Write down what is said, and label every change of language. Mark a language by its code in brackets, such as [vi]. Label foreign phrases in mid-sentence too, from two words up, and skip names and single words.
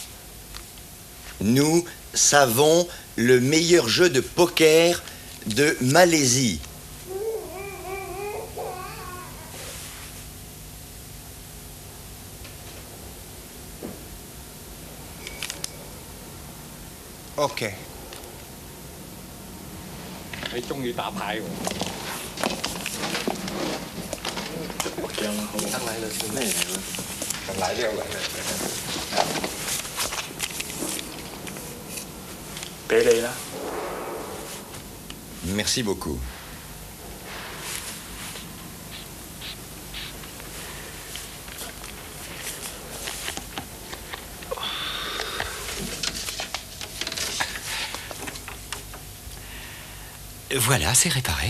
[fr] Nous savons le meilleur jeu de poker de Malaisie. OK. [yue] 你中意打牌喎？得嚟啦，算咩嚟啦？嚟呢個嚟。俾你啦。 [fr] Merci beaucoup. Voilà, c'est réparé.